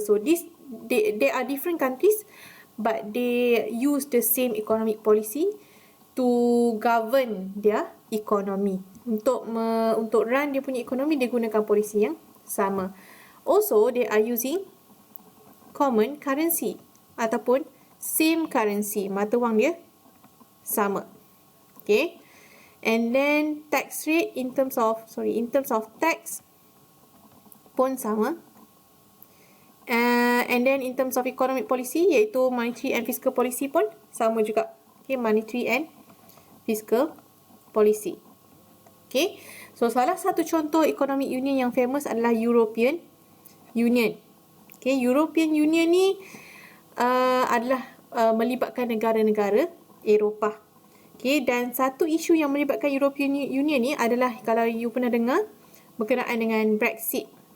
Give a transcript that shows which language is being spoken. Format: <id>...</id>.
<en>So they are different countries, but they use the same economic policy to govern their economy.</en> <ms>Untuk run dia punya ekonomi, dia gunakan polisi yang sama.</ms> <en>Also, they are using common currency</en> <ms>ataupun</ms> <en>same currency,</en> <ms>mata wang dia sama.</ms> <en>Okay, and then tax rate in terms of tax</en> <ms>pun sama.</ms> <en>And then in terms of economic policy, iaitu monetary and fiscal policy</en> <ms>pun sama juga.</ms> <en>Okay, monetary and fiscal policy. Okay, so</en> <ms>salah satu contoh</ms> <en>economic union yang famous adalah European Union.</en> <ms>Okay, European Union ni adalah melibatkan negara-negara Eropah. Okay, dan satu isu yang melibatkan European Union ni adalah, kalau you pernah dengar, berkenaan dengan Brexit.</ms>